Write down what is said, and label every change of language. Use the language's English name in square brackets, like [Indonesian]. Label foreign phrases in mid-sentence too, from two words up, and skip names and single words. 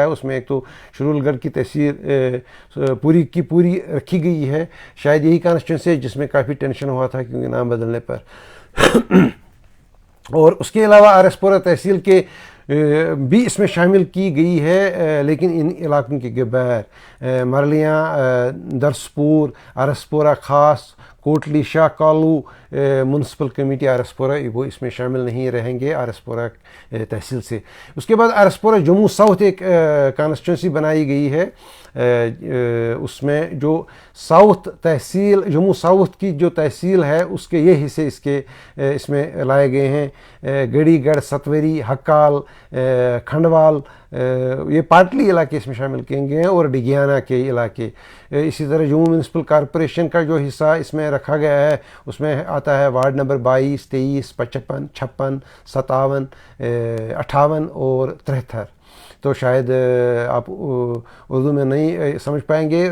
[Urdu] اس میں ایک تو شیڈول گڑھ کی تحصیل پوری کی پوری رکھی گئی ہے. شاید یہی کانسٹیچوئنسی ہے جس میں کافی ٹینشن ہوا تھا کیونکہ نام بدلنے پر. اور اس کے علاوہ آرس پورہ تحصیل کے بھی اس میں شامل کی گئی ہے لیکن ان علاقوں کے بغیر. مرلیاں, درسپور, آرس پورہ خاص, کوٹلی شاہ کالو [English] municipal committee [Urdu] آرس پورہ وہ اس میں شامل نہیں رہیں گے آرس پورہ تحصیل سے. اس کے بعد آرس پورہ جموں ساؤتھ ایک کانسٹیچوئنسی بنائی گئی ہے. اس میں جو ساؤتھ تحصیل جموں ساؤتھ کی جو تحصیل ہے اس کے یہ حصے اس میں لائے گئے ہیں. گڑی گڑھ, ستویری, ہکال, کھنڈوال, یہ پاٹلی علاقے اس میں شامل کیے گئے ہیں. اور ڈگیانہ کے علاقے. اسی طرح جموں [English] municipal corporation [Urdu] کا جو حصہ اس میں رکھا گیا ہے اس میں آتا ہے وارڈ نمبر 22, 23, 55, 56, 57, 58 اور 73. تو شاید آپ اردو میں نہیں سمجھ پائیں گے.